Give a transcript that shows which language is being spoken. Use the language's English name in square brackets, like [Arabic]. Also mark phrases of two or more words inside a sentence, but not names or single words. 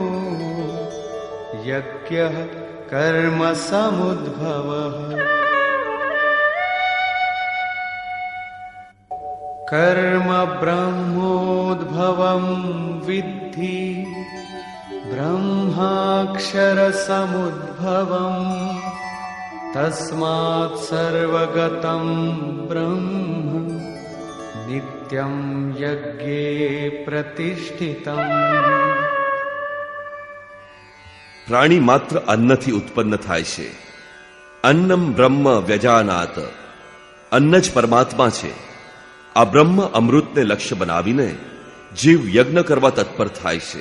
[Sanskrit] यज्ञः कर्म समुद्भवः कर्म ब्रह्मोद्भवं विद्धि ब्रह्माक्षरसमुद्भवम् तस्मात् सर्वगतं ब्रह्म नित्यं यज्ञे प्रतिष्ठितम्। [Gujarati] પ્રાણી માત્ર અન્નથી ઉત્પન્ન થાય છે. [Sanskrit] अन्नं ब्रह्म व्यजानात्. [Gujarati] અન્ન જ પરમાત્મા છે. આ બ્રહ્મ અમૃતને લક્ષ્ય બનાવીને જીવ યજ્ઞ કરવા તત્પર થાય છે.